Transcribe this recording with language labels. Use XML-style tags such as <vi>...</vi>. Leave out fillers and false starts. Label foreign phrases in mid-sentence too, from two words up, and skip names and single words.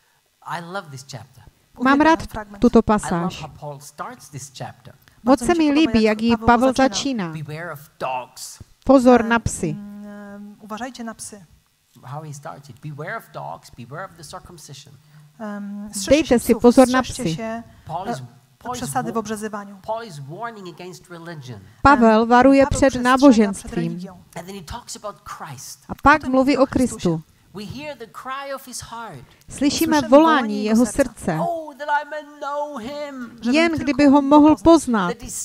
<cs>Mám rád tuto pasáž. Moc se mi líbí, jak ji Pavel začíná. Pozor na psy.</cs> <pl>Uważajcie na psy.</pl> <cs>Dejte si pozor na psy.</cs> <pl>Przesady w obrzezywaniu.</pl> <cs>Pavel varuje před náboženstvím. A pak mluví o Kristu. Slyšíme volání jeho srdce. Jen kdyby ho mohl poznat.</cs>